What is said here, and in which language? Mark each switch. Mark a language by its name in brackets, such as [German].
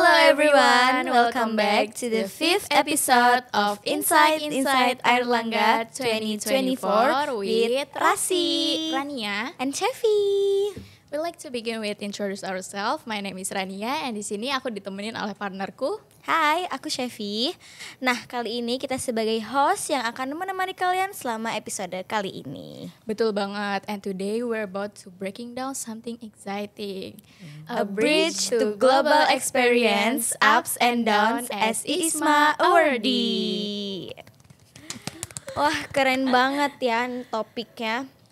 [English] everyone, welcome back to the 5th episode of Inside Airlangga 2024 with Rasi, Rania, and Chevi. we like to begin with introduce ourselves. My name is Rania and [Indonesian] di sini aku ditemenin oleh partnerku. Hai, aku Chevi. Nah, kali ini kita sebagai host yang akan menemani kalian selama episode kali ini. Betul banget. [English] And today we're about to breaking down something exciting. A bridge to global experience, ups and downs as ISMA awardee. [Indonesian] Wah, keren banget ya topiknya.